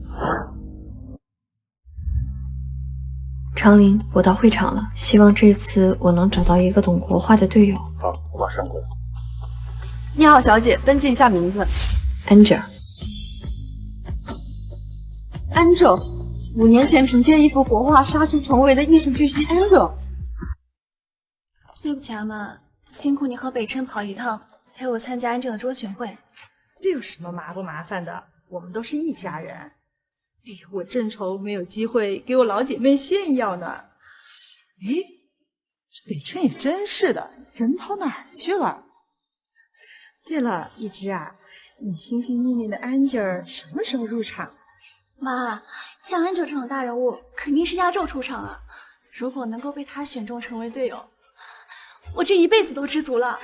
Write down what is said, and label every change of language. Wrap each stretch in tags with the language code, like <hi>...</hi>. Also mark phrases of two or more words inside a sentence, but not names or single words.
<zh>長林，我到會場了，希望這次我能找到一個懂國畫的隊友。好，我馬上過來。你好，小姐，登記一下名字。 Angel。 Angel，5年前憑借一幅國畫殺出重圍的藝術巨星 Angel。對不起阿媽，辛苦你和北辰跑一趟，陪我參加安九的中選會。這有什麼麻不麻煩的？我們都是一家人。哎呀，我正愁沒有機會給我老姐妹炫耀呢。哎，這北辰也真是的，人跑哪兒去了？對了，一枝啊，你心心念念的 Angel 什麼時候入場？媽，像安九這種大人物，肯定是壓軸出場啊。如果能夠被他選中成為隊友，我這一輩子都知足了。</zh>